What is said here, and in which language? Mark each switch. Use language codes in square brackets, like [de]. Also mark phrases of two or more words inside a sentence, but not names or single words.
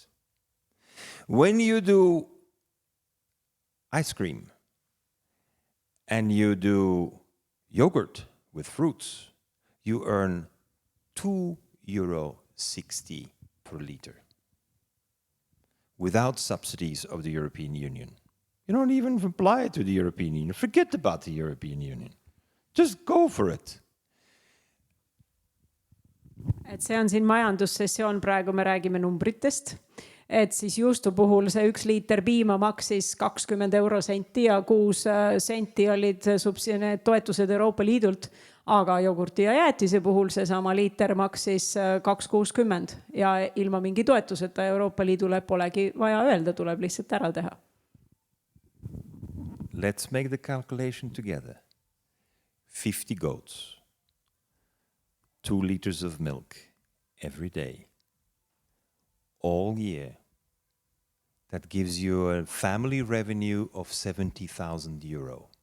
[en] When you do ice cream and you do yogurt with fruits, you earn €2.60 per liter. Without subsidies of the European Union. You don't even apply to the European Union. Forget about the European Union. Just go for it. [et] Et see on siin majandussessioon, praegu me räägime numbritest. Et siis juustu puhul see 1 liiter piima maksis 20 eurosenti ja 6 senti olid toetused Euroopa Liidult, aga jogurti ja jäätise puhul see sama liiter maksis 2,60 ja ilma mingi toetuseta Euroopa Liidule polegi vaja öelda, tuleb lihtsalt ära teha. [en] Let's make the calculation together. 50 goats, 2 liters of milk every day, all year. That gives you a family revenue of €70,000.